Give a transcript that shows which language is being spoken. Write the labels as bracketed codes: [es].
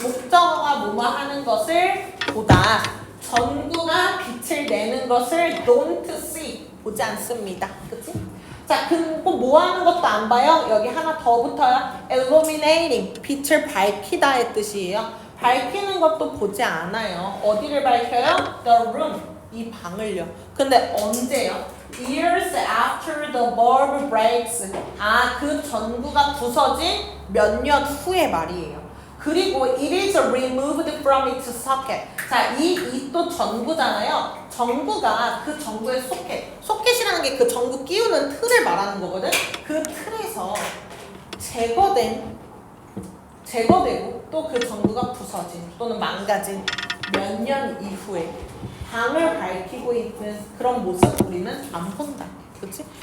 [ko] 목적어가 뭐뭐 하는 것을 보다. 전구가 빛을 내는 것을 [en] don't see. [ko] 보지 않습니다. 그치? 자, 그리고 뭐 하는 것도 안 봐요? 여기 하나 더 붙어요. illuminating. 빛을 밝히다의 뜻이에요. 밝히는 것도 보지 않아요. 어디를 밝혀요? [en] The room. [ko] 이 방을요. 근데 언제요? [en] Years after the bulb breaks. [ko] 그 전구가 부서진 몇 년 후의 말이에요. 그리고 [en] it is removed from its socket. [ko] 자, 이 또 전구잖아요. 전구가 그 전구의 소켓이라는 게 그 전구 끼우는 틀을 말하는 거거든. 그 틀에서 제거되고 또 그 전구가 부서진 또는 망가진 몇 년 이후에 방을 밝히고 있는 그런 모습 우리는 안 본다. 그치?